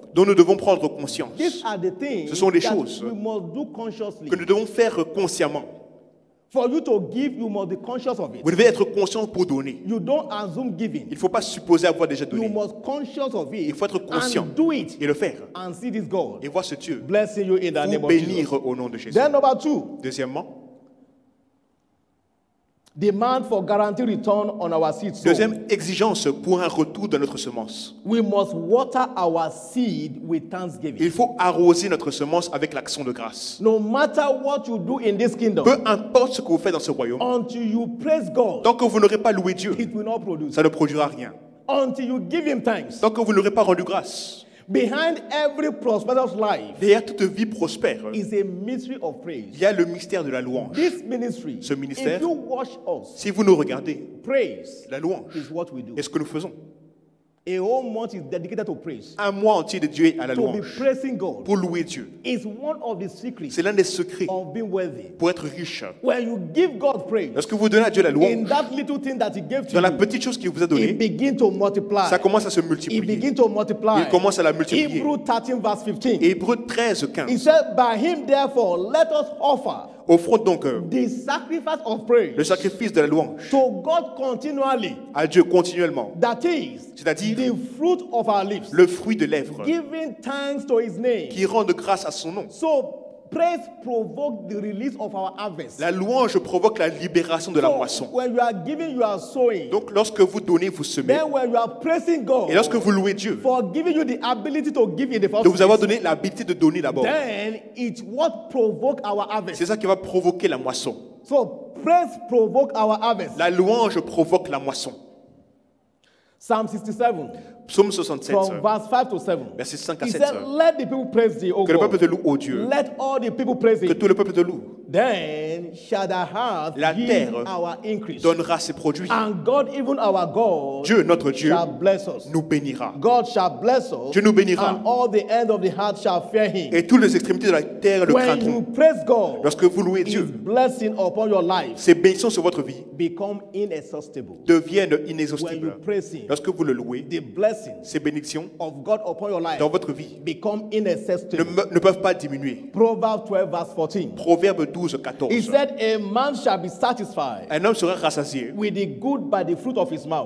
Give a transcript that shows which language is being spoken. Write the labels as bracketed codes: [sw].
[fr] Dont nous devons prendre conscience. [en] These are the things [fr] ce sont les choses [en] we must do consciously. [fr] Que nous devons faire consciemment. [en] For you to give, you must be conscious of it. [fr] Vous devez être conscient pour donner. [en] You don't assume giving. [fr] Il ne faut pas supposer avoir déjà donné. [en] You must conscious of it. [fr] Il faut être conscient [en] and do it [fr] et le faire. [en] And see this God. [fr] Et voir ce Dieu [en] blessing you in the name of [fr] bénir au nom de Jésus. [en] Then number 2. [fr] Deuxièmement, [en] demand for guaranteed return on our seed sown. [fr] Deuxième exigence pour un retour de notre semence. [en] We must water our seed with thanksgiving. [fr] Il faut arroser notre semence avec l'action de grâce. [en] No matter what you do in this kingdom. [fr] Peu importe ce que vous faites dans ce royaume. [en] Until you praise God. [fr] Tant que vous n'aurez pas loué Dieu. [en] It will not produce. [fr] Ça ne produira rien. [en] Until you give him thanks. [fr] Tant que vous n'aurez pas rendu grâce. [en] Behind every prosperous life, [fr] derrière toute vie prospère, [en] is a mystery of praise. [fr] Il y a le mystère de la louange. [en] This ministry, [fr] ce ministère, [en] if you watch us, [fr] si vous nous regardez, [en] praise [fr] la louange [en] is what we do. [fr] Est ce que nous faisons. [en] A whole month is dedicated to praise. [fr] Un mois entier dédié à la louange. [en] To be praising God. [fr] Pour louer Dieu. [en] Is one of the secrets. [fr] C'est l'un des secrets. [en] Of being wealthy. [fr] Pour être riche. [en] When you give God praise. [fr] Lorsque vous donnez à Dieu la louange. [en] In that little thing that He gave to [fr] dans la petite chose qu'il vous a donnée. [en] It begin to multiply. [fr] Ça commence à se multiplier. [en] It begin to multiply. [fr] Il commence à la multiplier. [en] Hebrew 13 verse 15. [fr] Hébreux 13:15. [en] He said, by Him therefore let us offer. [fr] Offrons donc [en] the sacrifice of praise [fr] le sacrifice de la louange [en] to God continually. [fr] À Dieu continuellement. [en] That is, [fr] c'est-à-dire [en] the fruit of our lips. [fr] Le fruit de lèvres. [en] Giving thanks to His name. [fr] Qui rend grâce à son nom. [en] So, praise provoke the release of our harvest. [fr] La louange provoque la libération de la moisson. [en] When you are giving, you are sowing. [fr] Donc lorsque vous donnez, vous semez. [en] Then when you are praising God, [fr] et lorsque vous louez Dieu, [en] for giving you the ability to give in the first [fr] de vous avoir donné l'habilité de donner d'abord. [en] Then it's what provoke our harvest. [fr] C'est ça qui va provoquer la moisson. [en] So praise provoke our harvest. [fr] La louange provoque la moisson. [en] Psalm 67. [fr] Psaume 67. [en] From verse 5 to 7. [fr] Verset 5 à 7. [en] He said, let the people praise thee, O God. [fr] Que le peuple te loue, ô Dieu. [en] Let all the people praise thee. [fr] Que tout le peuple te loue. [en] Then shall the heart [fr] la terre [en] our increase. [fr] Donnera ses produits. [en] And God, even our God, [fr] Dieu, notre Dieu, [en] shall bless us. [fr] Nous bénira. [en] God shall bless us. [fr] Dieu nous bénira. [en] And all the end of the heart shall fear Him. [fr] Et toutes les extrémités de la terre le craindront. [en] When you praise God, [fr] lorsque vous louez Dieu, [en] His blessing upon your life, [fr] ses bénédictions sur votre vie, [en] become inexhaustible. [fr] Deviennent inexhaustibles. [en] When you praise Him, [fr] lorsque vous le louez, [en] the blessing [fr] ses bénédictions [en] of God upon your life [fr] dans votre vie [en] become inaccessible. [fr] Ne peuvent pas diminuer. [en] Proverbs 12 verse 14. [fr] Proverbe 12:14. [en] He said, a man shall be satisfied. [fr] Un homme sera rassasié. [en] With the good by the fruit of his mouth.